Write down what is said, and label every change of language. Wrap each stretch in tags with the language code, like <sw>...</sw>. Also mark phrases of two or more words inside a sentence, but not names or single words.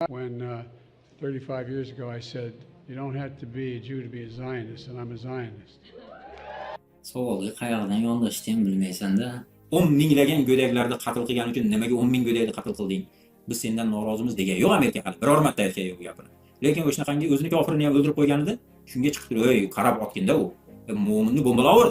<en>When 35 years ago I said, you don't have to be a Jew to be a Zionist, and I'm a Zionist.</en> <uz>Savolga qayerdan yondashishni ham bilmaysanda. 10 minglagan go'daklarni qatl qilgani uchun nimaga 10 ming go'dakni qatl qilding? Biz sendan norozimiz degan yo'q Amerika hali. Biror marta aytgan yo'q gapini. Lekin o'shanaqangi o'zini kofirini ham o'ldirib qo'yganida, shunga chiqib turib, "Ey, qarab otganda u. Mo'minni bombalavur.</uz>